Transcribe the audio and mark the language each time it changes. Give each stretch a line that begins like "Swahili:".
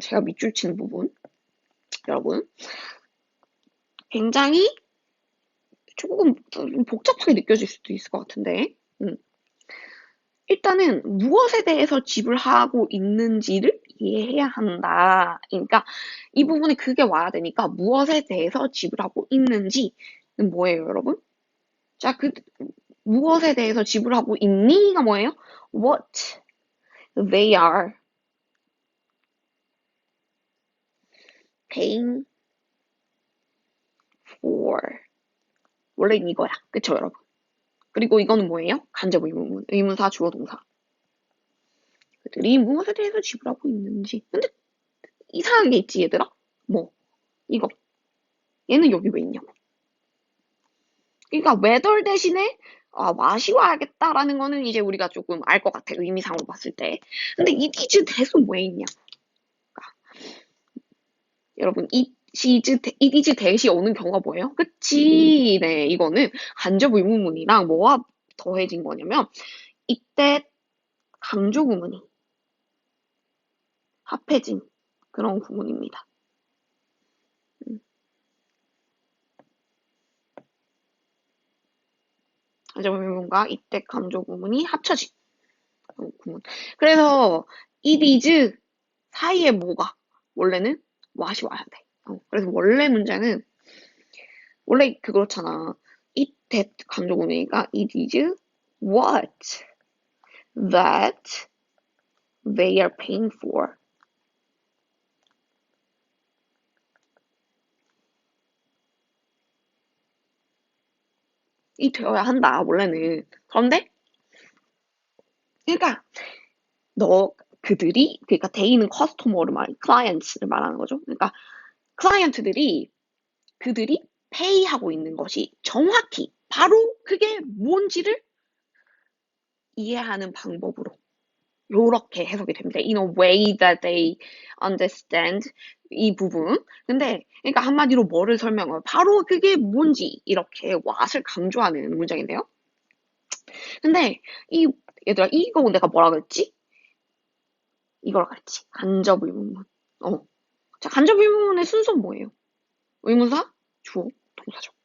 Korean: 제가 밑줄 치는 부분 여러분 굉장히 조금 복잡하게 느껴질 수도 있을 것 같은데 일단은 무엇에 대해서 지불하고 있는지를 이해해야 한다. 그러니까 이 부분에 그게 와야 되니까 무엇에 대해서 지불하고 있는지는 뭐예요, 여러분? 자, 무엇에 대해서 지불하고 있니가 뭐예요?
English: What they are paying for.
Korean: 원래는 이거야. 그쵸, 여러분? 그리고 이거는 뭐예요? 간접 의문문, 의문사, 주어, 동사. 그들이 무엇에 대해서 지불하고 있는지. 근데 이상한 게 있지, 얘들아? 이거. 얘는 여기 왜 있냐고. 그러니까 whether 대신에 what이 와야겠다라는 거는 이제 우리가 조금 알 것 같아. 의미상으로 봤을 때. 근데
English: it is that
Korean: 은 왜 있냐. 여러분,
English: it is that
Korean: 이 오는 경우가 뭐예요? 그치. 네, 이거는 간접 의문문이랑 뭐와 더해진 거냐면 이때 강조 구문이 합해진 그런 구문입니다. 간접 의문문과 이때 강조 구문이 합쳐진 구문. 그래서 it is 사이에 뭐가 원래는 what이 와야 돼. 그래서 원래 문제는 원래 그렇잖아.
English: it that
Korean: 강조 구문이니까
English: it is what that they are paying for.
Korean: 이 되어야 한다 원래는. 그런데 그러니까 그들이 그러니까 데이는 커스터머를 클라이언트를 말하는 거죠. 그러니까 클라이언트들이 그들이 페이하고 있는 것이 정확히 바로 그게 뭔지를 이해하는 방법으로 요렇게 해석이 됩니다.
English: In a way that they understand
Korean: 이 부분. 근데 그러니까 한마디로 뭐를 설명해요? 바로 그게 뭔지 이렇게 what을 강조하는 문장인데요. 근데 얘들아 이거 내가 뭐라 그랬지? 이거라 그랬지. 간접 의문문. 자, 간접 의문문의 순서는 뭐예요? 의문사, 주어, 동사죠.